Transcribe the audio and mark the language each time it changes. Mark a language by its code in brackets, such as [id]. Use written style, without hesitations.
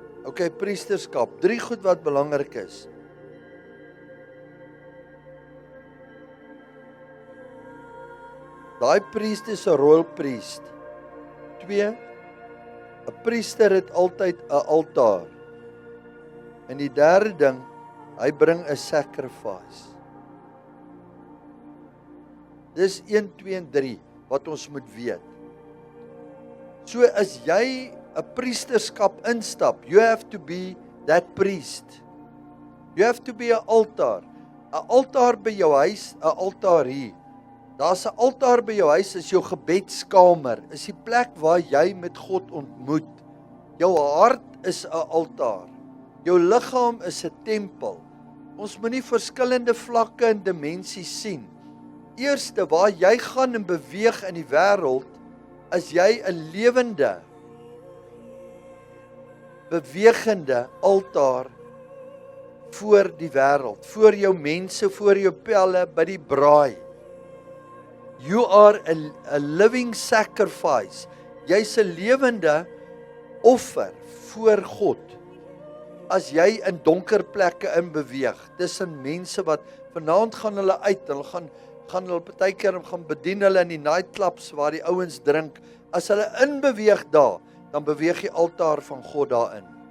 [af] OK, priesterskap. 3 goed wat belangrik is. Daai priest is 'n [en] royal priest. [af] 2. 'n Priester het altyd 'n altaar. En die derde ding, hy bring 'n sacrifice. Dis 1, 2 en 3 wat ons moet weet. So as jy 'n priesterskap instap, [en] you have to be that priest. You have to be [af] 'n altaar. 'n Altaar by jou huis, 'n altaar hier. Daar's 'n altaar by jou huis, is jou gebedskamer, is die plek waar jy met God ontmoet. Jou hart is 'n altaar. Jou liggaam is 'n tempel. Ons moenie verskillende vlakke en dimensies sien. Eerste, waar jy gaan en beweeg in die wêreld, is jy 'n lewende, bewegende altaar voor die wêreld, voor jou mense, voor jou pelle, by die braai. [en] You are a living sacrifice. [af] Jy's 'n lewende offer voor God. As jy in donker plekke in beweeg, tussen mense wat vanaand gaan hulle uit, hulle gaan hulle partykeer gaan bedien hulle in die nightclubs waar die ouens drink. As hulle inbeweeg daar, dan beweeg die altaar van God daarin.